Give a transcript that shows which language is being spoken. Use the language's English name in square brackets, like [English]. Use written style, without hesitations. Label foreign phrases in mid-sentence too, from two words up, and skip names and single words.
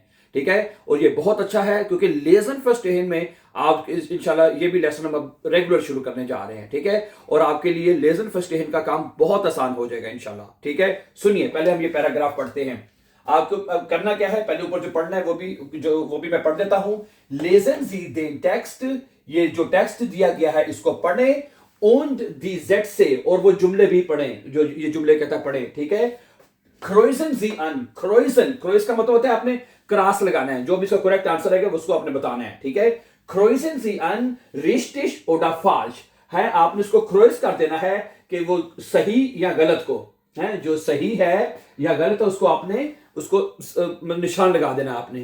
[Hindi] ठीक है, और ये बहुत अच्छा है क्योंकि [German] Lesen verstehen [Hindi] में आप इंशाल्लाह ये भी लेसन हम अब रेगुलर शुरू करने जा रहे हैं। ठीक है, और आपके लिए [German] Lesen verstehen [Hindi] का काम बहुत आसान हो जाएगा इंशाल्लाह। ठीक है, सुनिए, पहले हम ये पैराग्राफ पढ़ते हैं। आपको अब करना क्या है, पहले ऊपर जो पढ़ना है वो भी मैं पढ़ देता हूं। [German] Lesen Sie den Text, [Hindi] ये जो टेक्स्ट दिया गया है इसको पढ़े। [German] und die Sätze, [Hindi] और वो जुमले भी पढ़ें जो ये जुमले कहता है पढ़ें। ठीक है, [German] Kreuzen Sie an, [Hindi] क्रोइजन, क्रोइज का मतलब होता है आपने क्रॉस लगाना है, जो भी इसका करेक्ट आंसर है उसको आपने बताना है। ठीक है, [German] Kreuzen Sie an richtig oder falsch [Hindi] है, आपने इसको क्रोइज कर देना है कि वो सही या गलत को है, जो सही है या गलत है उसको आपने उसको निशान लगा देना आपने।